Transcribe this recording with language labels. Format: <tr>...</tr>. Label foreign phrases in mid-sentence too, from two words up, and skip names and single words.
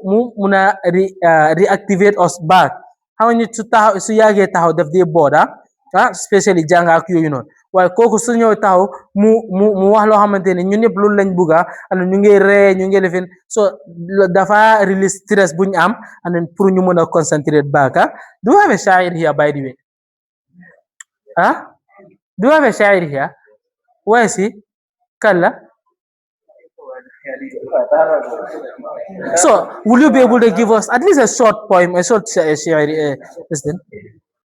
<wo>mu mun a</wo> <en>reactivate us back</en> <wo>xam nga su taxaw su yàggee taxaw daf dee booda especially jàng ak yooyu noonu waaye kooku su ñëw taxaw mu wax loo xamante ne ñun ñëpp loolu lañ bugga and ñu ngi ree ñu ngi lifin so dafa</wo> <en>release stress</en> <wo>bu ñu am and then pour ñu mun a</wo> <en>concentrate back do you have a shaa'ir here by the way do you have a shaa'ir here where is he</en> <wo>Kalla.</wo> <en>So, will you be able to give us at least a short poem, a short share, this thing?</en>